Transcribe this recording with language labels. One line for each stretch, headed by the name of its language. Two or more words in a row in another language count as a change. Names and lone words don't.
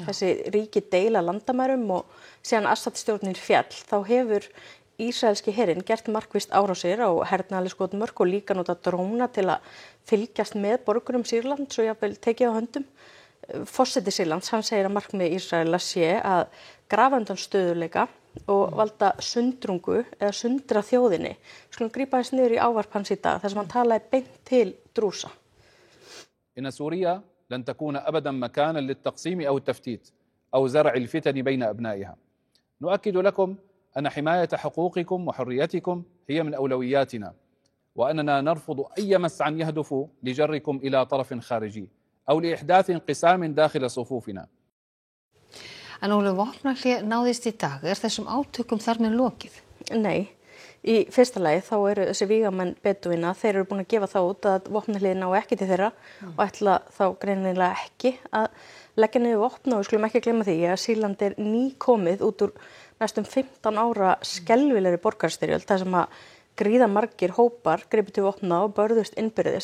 Icelandic: Þessi ríki deila landamærum og síðan Assad-stjórnin féll, þá hefur ísraelski herinn gert markvisst árásir á hernaðarleg skotmörk og líka nota dróna til að fylgjast með borgurum Sýrlands og jafnvel tekið á höndum. Forseti Sýrlands, hann segir að markmið Ísraela sé að grafa undan stöðugleika og valda sundrungu eða sundra þjóðinni. Skulum grípa þess niður í ávarp hans í dag þar sem hann talaði beint til Drúsa.
Arabic: إن سوريا لن تكون أبدا مكانا للتقسيم أو التفتيت أو زرع الفتن بين أبنائها. نؤكد لكم أن حماية حقوقكم وحريتكم هي من أولوياتنا وأننا نرفض أي مسعى يهدف لجركم إلى طرف خارجي أو لإحداث انقسام داخل صفوفنا.
Icelandic: En vopnahlé náðist í dag. Þessum átökum þar með lokið? Nei. Í fyrsta lagi þá eru þessi vígamenn bedúína, þeir eru búin að gefa það út að vopnahléið nái ekki til þeirra og ætla þá greinilega ekki að leggja niður vopn og við skulum ekki gleyma því að Sýrland nýkomið út úr næstum 15 ára skelfilegri borgarastyrjöld þar sem að gríða margir hópar gripu til vopna og börðust innbyrðis.